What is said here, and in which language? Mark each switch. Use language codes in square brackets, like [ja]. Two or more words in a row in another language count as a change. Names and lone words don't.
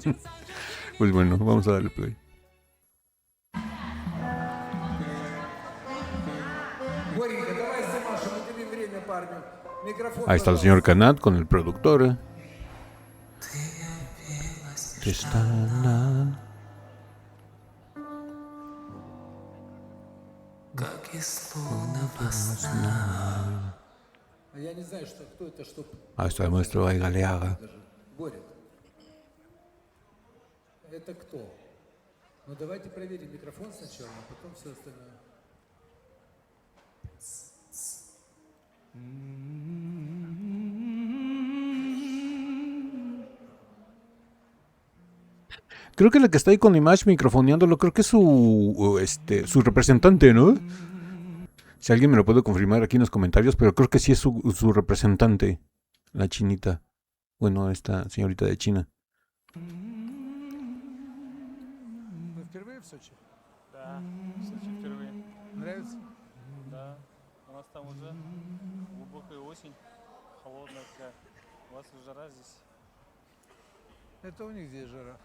[es] Pues bueno, vamos a darle play. Ahí está el señor Kanat con el productor. Ahí está el maestro Aigaleaga. [ru] Это кто? Ну давайте проверим микрофон сначала, а потом все остальное. [es] Creo que la que está ahí con Dimash microfoneándolo, creo que es su representante, ¿no? Si alguien me lo puede confirmar aquí en los comentarios, pero creo que sí es su representante, la chinita. Bueno, esta señorita de China. [ru] Вы впервые в Сочи? Да, в Сочи впервые. Нравится? Да, у нас там уже глубокая осень, холодная такая. У вас жара здесь, Это у них здесь жара.